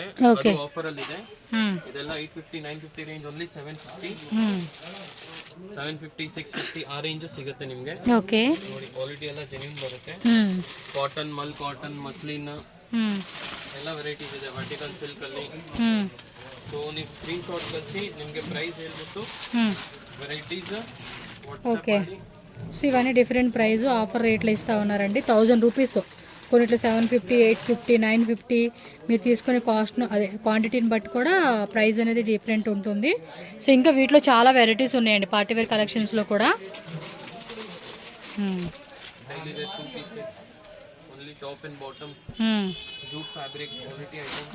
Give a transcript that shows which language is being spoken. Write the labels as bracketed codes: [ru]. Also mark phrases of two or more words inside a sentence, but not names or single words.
[kn] ಅದು ಆಫರ್ ಅಲ್ಲಿ ಇದೆ. ಇದೆಲ್ಲ 850 950 ರೇಂಜ್, ಓನ್ಲಿ 750 650 ಆ ರೇಂಜ್ ಸಿಗುತ್ತೆ ನಿಮ್ಗೆ. ಓಕೆ, ನೋಡಿ ಕ್ವಾಲಿಟಿ ಎಲ್ಲ ಜೆನ್ಯೂನ್ ಬರುತ್ತೆ. ಕಾಟನ್, [en] mul cotton, [kn] ಮಸ್ಲಿನ್ ಎಲ್ಲ ವೆರೈಟೀಸ್ ಇದೆ. [en] vertical silk [kn] ಅಲ್ಲಿ. ಸೊ ನೀವು [en] screen shot [kn] ಕಳಿಸಿ, ನಿಮ್ಗೆ ಪ್ರೈಸ್ ಹೇಳ್ಬಿಟ್ಟು ವೆರೈಟೀಸ್ ವಾಟ್ಸ್ಆಪ್ ಮಾಡಿ [te] సో ఇవన్నీ [en] different price offer [te] రేట్లో ఇస్తూ ఉన్నారండి. 1000 రూపీస్, కొన్నిట్లో 750, 850, 950. మీరు తీసుకునే కాస్ట్ను అదే క్వాంటిటీని బట్టి కూడా ప్రైస్ అనేది డిఫరెంట్ ఉంటుంది. సో ఇంకా వీటిలో చాలా వెరైటీస్ ఉన్నాయండి పార్టీవేర్ కలెక్షన్స్లో కూడా. [en] Daily wear 2 piece sets only top and bottom jute fabric quality item.